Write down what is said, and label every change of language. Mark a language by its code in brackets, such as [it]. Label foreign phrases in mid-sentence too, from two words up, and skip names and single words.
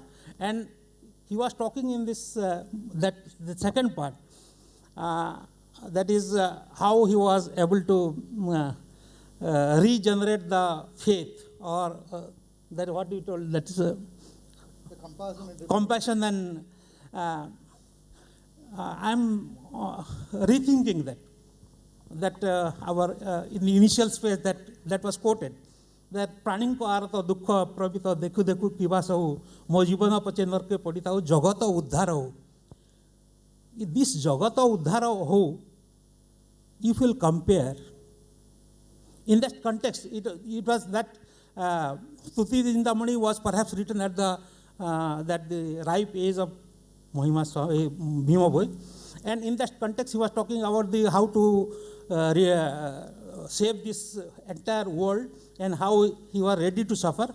[en] And he was talking in this, the second part, that is how he was able to regenerate the faith, or that what you told, that is the compassion and I'm rethinking that our in the initial space that was quoted, that [or] ପ୍ରାଣୀଙ୍କ ଆରତ ଦୁଃଖ ପ୍ରବିତ ଦେଖୁ ଦେଖୁ କିବା ସବୁ ମୋ ଜୀବନ ପଛେ ନର୍କେ ପଡ଼ିଥାଉ ଜଗତ ଉଦ୍ଧାର ହଉ. This ଜଗତ ଉଦ୍ଧାର ହଉ, [en] if you will compare, in that context, it was that Stuti Chintamani was perhaps written at the ripe age of Bhima Bhoi, and in that context he was talking about how to save this entire world and how he was ready to suffer.